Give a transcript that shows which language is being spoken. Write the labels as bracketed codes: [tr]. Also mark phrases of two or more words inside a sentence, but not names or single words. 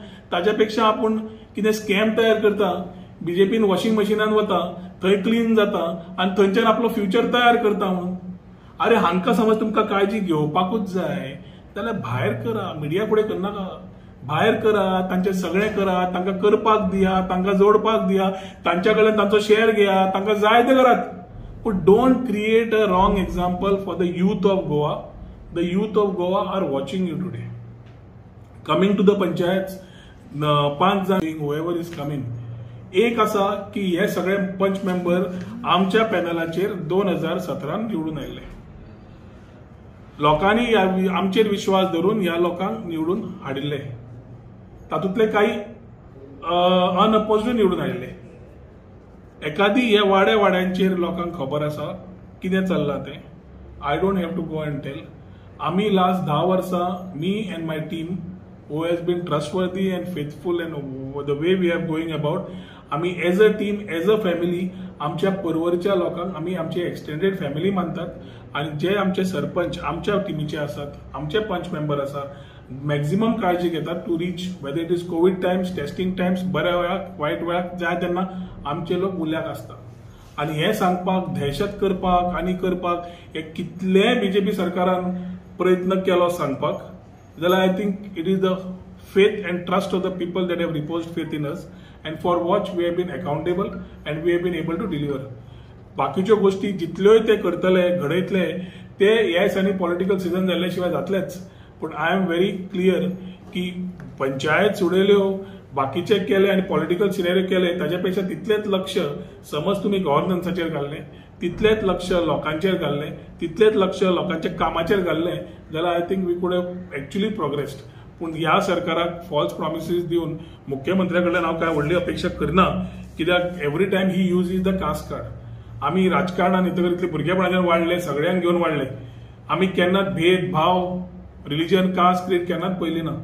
[kok] ताच्या पेक्षा आपूण कितें स्कॅम तयार करता, बीजेपीन वॉशिंग मशिनान वता, थंय क्लीन जाता आणि थंयच्यान आपलो फ्युचर तयार करता म्हणून. अरे हांकां समज तुमकां काळजी घेवपाकूच जाय जाल्यार भायर करा, मिडिया फुडें करनाका. भायर करा, तांचे सगळें करा, तांकां करपाक दिया, तांकां जोडपाक दिया, तांच्या कडल्यान तांचो शेअर घेया, तांकां जाय ते करात. [en] But don't create a wrong example for the youth of Goa. The youth of Goa are watching you today. Coming to the panchayats, 5 जण whoever is coming. [kok] एक असा की हे सगळे पंच मेंबर आमच्या पॅनलाचेर 2017 निवडून आयले. लोकांनी आमचेर विश्वास धरून ह्या लोकांक निवडून हाडिल्ले. तातूंतले काही अनअपोज्ड निवडून आयिल्ले. एखादी हे वाड्यांचेर लोकांक खबर आसा कितें चल्लां तें. [en] I don't have to go and tell. [kok] आमी लास्ट 10 वर्सां, [en] me and my team who has been trustworthy and faithful and the way we are going about, [kok] आमी [en] as a team, as a family [kok] आमच्या पर्वरच्या लोकांक आमी आमची [en] extended family [kok] मानतात. आणि जे आमचे सरपंच आमच्या टिमीचे आसात, आमचे पंच मेंबर आसात, मॅक्झिमम काळजी घेतात [en] to reach whether it is Covid times, testing times, [kok] बऱ्या वेळाक वायट वेळाक जाय तेन्ना आमचे लोक उल्याक आसता. आणि हे सांगपाक, दहशत करपाक आनी करपाक हे कितले बीजेपी सरकारान प्रयत्न केलो सांगपाक, जाल्यार [en] I think it is the faith and trust of the people that have reposed faith in us, and for which we have been accountable and we have been able to deliver. [kok] बाकीच्यो गोष्टी जितल्योय ते करतले, घडयतले, ते ह्या दिसांनी [en] political season [kok] जाल्ल्या शिवाय जातलेच. पूण [en] I am very clear [kok] की पंचायत सोडयल्यो, बाकीचे केले आणि [en] political scenario [kok] केले, ताच्या तितलेच लक्ष समज तुम्ही गव्हर्नन्साचेर घाल्लें, तितलेच लक्ष लोकांचेर घाल्लें, तितलेच लक्ष लोकांच्या कामाचेर घाल्लें जाल्यार [en] I think we could have actually progressed. [kok] पूण ह्या सरकाराक [en] false promises [kok] दिवन मुख्यमंत्र्या कडल्यान हांव काय व्हडली अपेक्षा करना, कित्याक [en] every time he use is the caste card. [kok] आमी राजकारणान इतले भुरगेपणाच्यान वाडले, सगळ्यांक घेवन वाडले. आमी केन्नाच भेदभाव [en] religion caste creed [kok] केन्नाच पयली ना.